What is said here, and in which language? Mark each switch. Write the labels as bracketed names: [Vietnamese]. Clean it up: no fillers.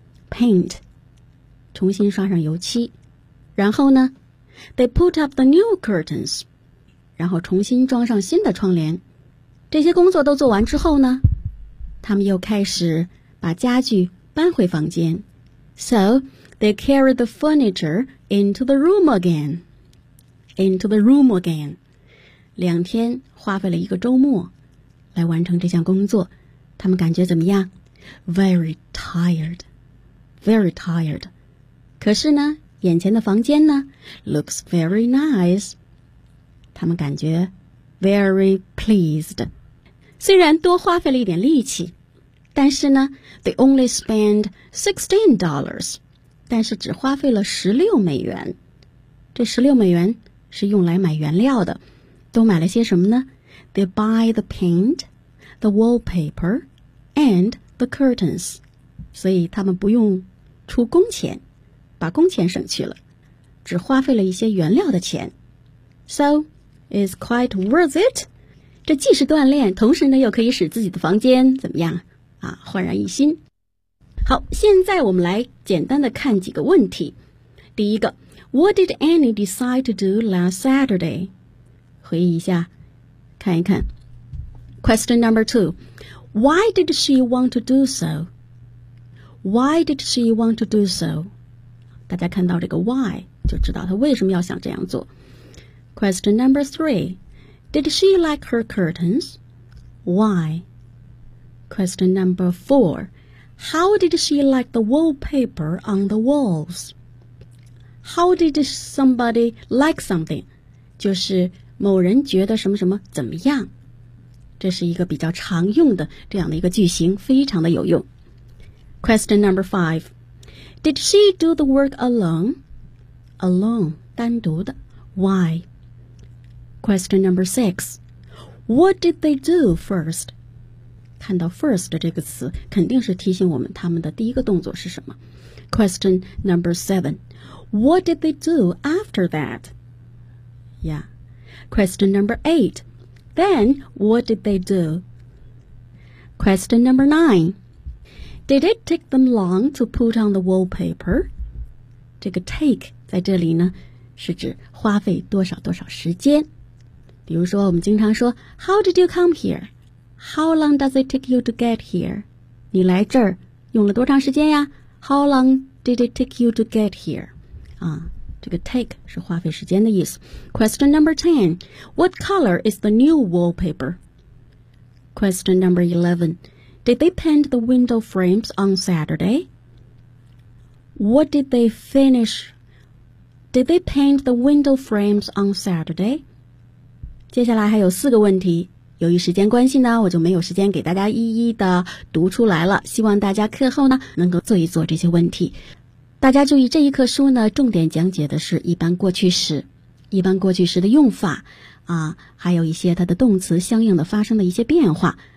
[English] Paint, [Chinese] 重新刷上油漆。然后呢 [English] They put up the new curtains. [Chinese] 然后重新装上新的窗帘。这些工作都做完之后呢，他们又开始把家具搬回房间。 [English] So, they carry the furniture into the room again. Into the room again. [Chinese] 两天花费了一个周末来完成这项工作。他们感觉怎么样？ [English] Very tired. Very tired. [Chinese] 可是呢眼前的房间呢 [English] looks very nice. [Chinese] 他们感觉 [English] very pleased. [Chinese] 虽然多花费了一点力气，但是呢 [English] they only spend $16. [Chinese] 但是只花费了16美元。这16美元是用来买原料的。都买了些什么呢？ [English] They buy the paint, the wallpaper, and the curtains. [Chinese] 所以他们不用出工钱。把工钱省去了，只花费了一些原料的钱。 [English] So, it's quite worth it. [Chinese] 这既是锻炼，同时呢又可以使自己的房间怎么样啊，焕然一新。好，现在我们来简单的看几个问题。第一个， [English] What did Annie decide to do last Saturday? [Chinese] 回忆一下，看一看。 [English] Question number two, Why did she want to do so? Why did she want to do so? [Chinese] 大家看到这个 why 就知道他为什么要想这样做。 [English] Question number three, Did she like her curtains? Why? Question number four, How did she like the wallpaper on the walls? How did somebody like something? [Chinese] 就是某人觉得什么什么怎么样。这是一个比较常用的这样的一个句型，非常的有用。 [English] Question number five. Did she do the work alone? Alone, 单独的。Why? Question number six. What did they do first? [Chinese] 看到 first 这个词，肯定是提醒我们他们的第一个动作是什么。 [English] Question number seven. What did they do after that? Yeah. Question number eight. Then, what did they do? Question number nine. Did it take them long to put on the wallpaper? [Chinese] 这个 take 在这里呢，是指花费多少多少时间。比如说我们经常说 [English] How did you come here? How long does it take you to get here? [Chinese] 你来这儿用了多长时间呀？ [English] How long did it take you to get here? [Chinese] 啊，这个 take 是花费时间的意思。 [English] Question number 10. What color is the new wallpaper? Question number 11. Did they paint the window frames on Saturday? What did they finish? Did they paint the window frames on Saturday? [Chinese] 接下来还有四个问题，由于时间关系呢，我就没有时间给大家一一的读出来了。希望大家课后呢能够做一做这些问题。大家注意，这一课书呢重点讲解的是一般过去时，一般过去时的用法啊，还有一些它的动词相应的发生的一些变化。